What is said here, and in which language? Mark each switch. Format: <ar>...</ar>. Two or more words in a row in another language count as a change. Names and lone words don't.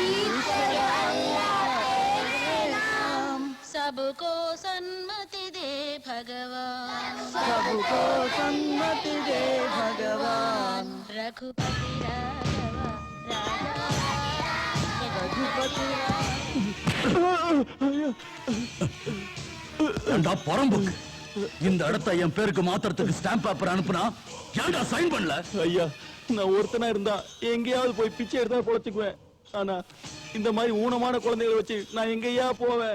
<hi>ईश्वर अल्लाह तेरे नाम, सबको सन्मति दे भगवान, सबको सन्मति दे भगवान। रघुपति राघव राजा राम, रघुपति</hi> <ta>ஏண்டா பரம்புக்கு இந்த இடத்தை என் பேருக்கு மாத்திரத்துக்கு</ta> <en>stamp paper</en> <ta>அனுப்புனா ஏன்டா சைன் பண்ணல? ஐயா, நான் ஒருத்தனா இருந்தா எங்கேயாவது போய் பிச்சை எடுத்தா பொழைச்சுக்குவேன். ஆனா இந்த மாதிரி ஊனமான குழந்தைகளை வச்சு நான் எங்கேயா போவேன்?</ta>